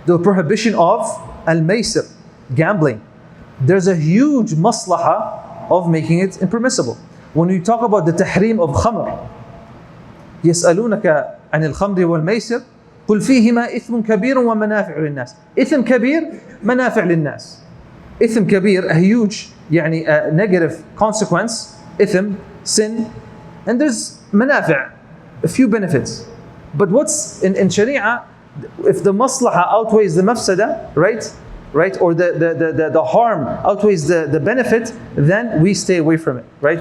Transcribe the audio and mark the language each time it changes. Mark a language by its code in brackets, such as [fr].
[en] The prohibition of al-maysir, gambling. There's a huge maslaha of making it impermissible. When we talk about the tahrim of khamr, [ar] يسألونك عن الخمر والميسر قل فيهما إثم كبير ومنافع للناس. إثم كبير منافع للناس. إثم كبير, [en] a huge negative consequence, إثم, sin, and there's منافع, a few benefits. But what's in Sharia, if the maslaha outweighs the mafsada, right, or the harm outweighs the benefit, then we stay away from it, right?